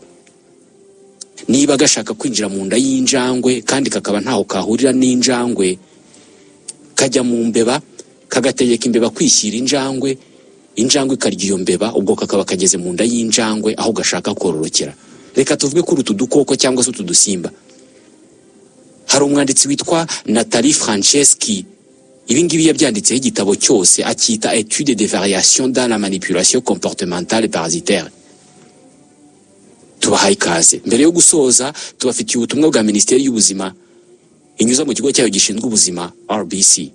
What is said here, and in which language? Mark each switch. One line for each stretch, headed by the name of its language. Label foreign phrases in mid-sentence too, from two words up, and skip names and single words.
Kinyarwanda: Niba gashaka kwinjira mu nda y'injangwe kandi kakaba ntaho kahurira n'injangwe, kajya mu mbeba kagategeka imbeba kwishyira injangwe, injangwe ikarya iyo mbeba, ubwo kakaba kageze mu nda y'injangwe aho gashaka kororokera. Reka tuvuge kuri utu dukoko cyangwa se utu dusimba. Hari umwanditsi witwa Nathalie Franceschi, ibi ngibi yabyanditseho igitabo cyose akita Étude des variations dans la manipulation comportementale parasitaire. Tubahaye ikaze. Mbere yo gusoza, tubafitiye ubutumwa bwa Minisiteri y'Ubuzima inyuza mu kigo cyayo gishinzwe ubuzima RBC.